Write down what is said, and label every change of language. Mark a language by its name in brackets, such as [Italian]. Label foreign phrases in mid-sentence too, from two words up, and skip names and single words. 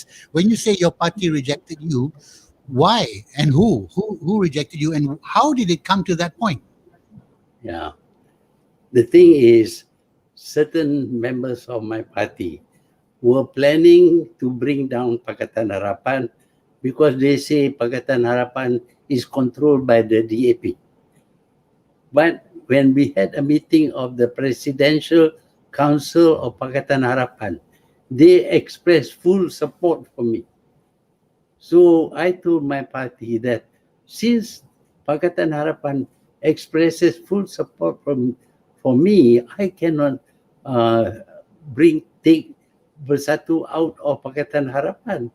[English] When you say your party rejected you, why and who? Who rejected you, and how did it come to that point? Yeah. The thing is, certain members of my party were planning to bring down Pakatan Harapan because they say Pakatan Harapan is controlled by the DAP. But when we had a meeting of the Presidential Council of Pakatan Harapan, they expressed full support for me. So I told my party that since Pakatan Harapan expresses full support for me, I cannot take Bersatu out of Pakatan Harapan.